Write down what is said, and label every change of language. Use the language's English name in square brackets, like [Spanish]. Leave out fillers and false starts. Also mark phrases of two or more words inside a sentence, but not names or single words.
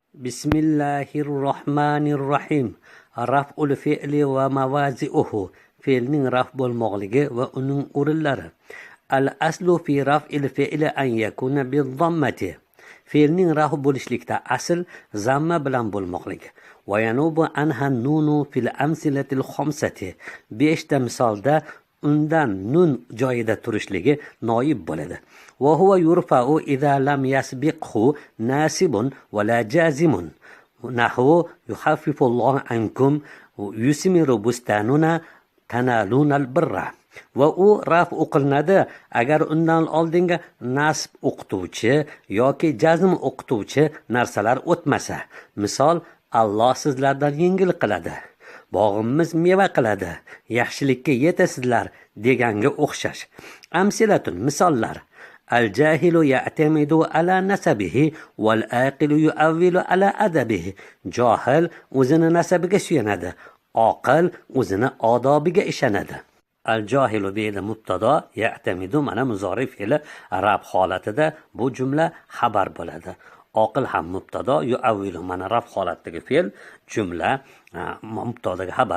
[Arabic] بسم الله الرحمن الرحيم. رفع الفعل ومواضعه. [Uzbek] Fe'lning raf bo'lmoqligi va uning o'rinlari. [Arabic] الأصل في رفع الفعل أن يكون بالضمة. [Uzbek] Fe'lning raf bo'lishlikda asl zamma bilan bo'lmoqligi. [Arabic] وينوب عنها النون في الأمثلة الخمسة. [Uzbek] 5 ta misolda undan nun joyida turishligi noib bo'ladi. [Arabic] وهو يرفع إذا لم يسبقه ناصب ولا جازم. نحو يخفف الله عنكم يثمر بستاننا تنالون البر. [Uzbek] Va u raf o'qilinadi agar undan oldinga nasb o'qituvchi yoki jazm o'qituvchi narsalar o'tmasa. Misol, Alloh sizlardan yengil qiladi, bog'imiz meva qiladi, yaxshilikka yetasizlar deganga o'xshash. Amsilatun, misollar. [Arabic] الجاهل يعتمد على نسبه والعاقل يعول على أدبه. [Uzbek] Johil o'zini nasabiga suyanadi, oqil o'zini odobiga ishonadi. Al-jahilu deydi mubtado, ya'tamidu mana muzori fe'li raf holatida bu jumla xabar bo'ladi. Oqil ham mubtado, yu'awwilu mana raf holatdagi fe'l, jumla mubtadaga xabar.